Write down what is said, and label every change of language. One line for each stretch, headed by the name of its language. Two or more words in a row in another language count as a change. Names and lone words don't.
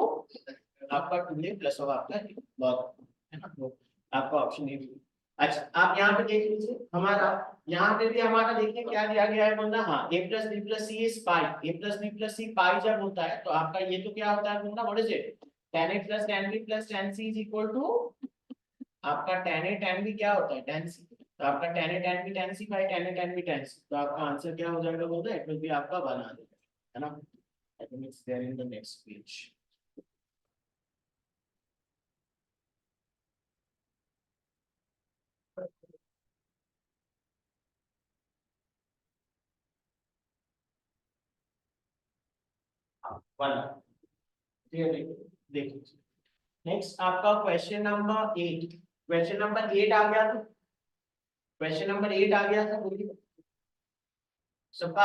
Hindi: आपका
English: 2a plus of
Hindi: आपका लॉग है ना तो आपका
English: option A
Hindi: अच्छा आप यहाँ पे देख लीजिए हमारा यहाँ पे भी हमारा देखिए क्या दिया गया है बोलना हाँ
English: a plus b plus c is pi a plus b plus c pi
Hindi: जब होता है तो आपका ये तो क्या होता है बोलना
English: what is it tan a plus tan b plus tan c is equal to
Hindi: आपका tan a tan b क्या होता है tan c तो आपका
English: tan a tan b tan c by tan a tan b tan c
Hindi: तो आपका आंसर क्या हो जाएगा बोलते हैं
English: it will be
Hindi: आपका 1 आ जाएगा है ना
English: I think it's there in the next page one clear
Hindi: देखिए नेक्स्ट आपका
English: question number 8 question number 8
Hindi: आ गया था
English: question number 8
Hindi: आ गया था बोलिए सबका